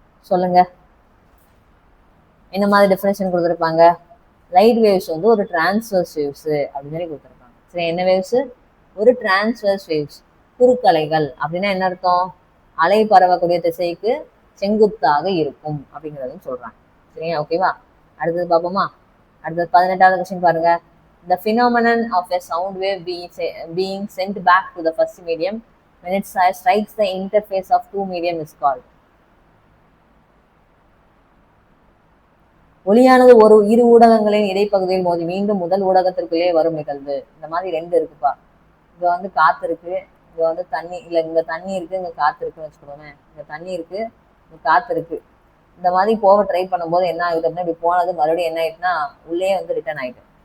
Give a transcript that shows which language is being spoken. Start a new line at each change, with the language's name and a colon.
Tamil: சொல்லுங்க, என்ன மாதிரி டெஃபினேஷன் கொடுத்துருப்பாங்க? லைட் வேவ்ஸ் வந்து ஒரு டிரான்ஸ்வர்ஸ் வேவ்ஸ் அப்படின்னு சொல்லி கொடுத்துருப்பாங்க. சரி, என்ன வேவ்ஸ்? ஒரு டிரான்ஸ்வர்ஸ் வேவ்ஸ், குறுக்கலைகள். அப்படின்னா என்ன அர்த்தம்? அலை பரவக்கூடிய திசைக்கு செங்குத்தாக இருக்கும் அப்படிங்கிறதும் சொல்றாங்க. சரியா, ஓகேவா? அடுத்தது பார்ப்போமா? அடுத்தது 18வது கொஸ்டின் பாருங்க.
English: The phenomenon of a sound wave being sent back to the first medium when it strikes the interface of two medium is called.
Tamil: ஒளியானது இரு ஊடகங்களின் இடைப்பகுதியில் மோதி மீண்டும் முதல் ஊடகத்திற்குள்ளே வரும் நிகழ்வு. இந்த மாதிரி ரெண்டு இருக்குப்பா. இங்க வந்து காத்து இருக்கு, இங்க வந்து தண்ணி இல்ல, இங்க தண்ணி இருக்கு, இங்க காத்து இருக்குன்னு வச்சுக்கோங்க. இங்க தண்ணி இருக்கு, இங்க காத்து இருக்கு. இந்த மாதிரி போக ட்ரை பண்ணும்போது என்ன ஆகுது அப்படின்னா, இப்படி போனது மறுபடியும் என்ன ஆயிட்டுன்னா உள்ளே வந்து ரிட்டர்ன் ஆயிட்டு.